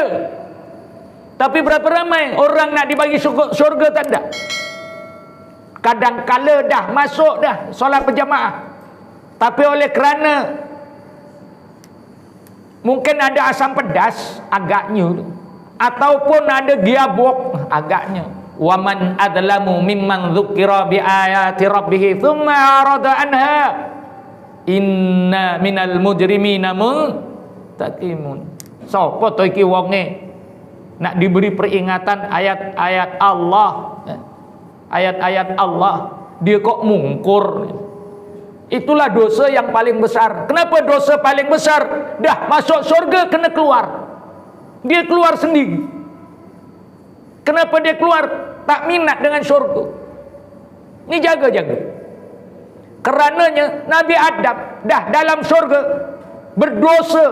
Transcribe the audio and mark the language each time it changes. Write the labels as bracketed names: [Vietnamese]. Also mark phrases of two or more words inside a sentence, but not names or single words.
[Malay] Tapi berapa ramai orang nak dibagi syurga tak ada? Kadang-kala dah masuk dah solat berjamaah, tapi oleh kerana mungkin ada asam pedas agaknya, ataupun ada giabok agaknya. [Arabic] ومن أظلم ممن ذكر بآيات ربه ثم أعرض عنها إنا من المجرمين منتقمون. [Javanese] Sapa to iki wonge [Malay] nak diberi peringatan ayat-ayat Allah, ayat-ayat Allah, dia kok mungkur. Itulah dosa yang paling besar. Kenapa dosa paling besar? Dah masuk surga kena keluar. Dia keluar sendiri. Kenapa dia keluar? Tak minat dengan surga. Ini jaga-jaga. Kerananya Nabi Adam dah dalam surga berdosa.